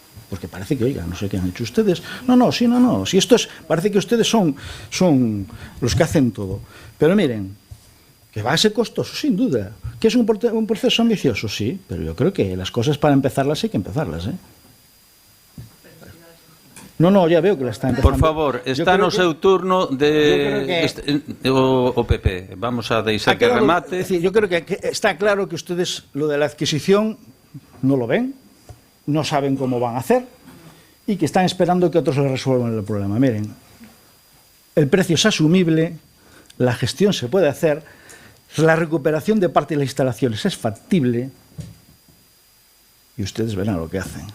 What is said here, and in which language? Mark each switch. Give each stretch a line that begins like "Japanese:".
Spanish: Porque parece que, oiga, no sé qué han hecho ustedes. No. Si esto es, parece que ustedes son los que hacen todo. Pero miren, que va a ser costoso, sin duda. ¿Que es un proceso ambicioso? Sí, pero yo creo que las cosas para empezarlas hay que empezarlas, ¿eh? No, ya veo que la está empezando.
Galician: Por favor, está no seu turno o PP. Vamos a deixar que remate.
Spanish: Es decir, yo creo que está claro que ustedes lo de la adquisición no lo ven, no saben cómo van a hacer y que están esperando que otros les resuelvan el problema. Miren, el precio es asumible, la gestión se puede hacer, la recuperación de parte de las instalaciones es factible y ustedes verán lo que hacen.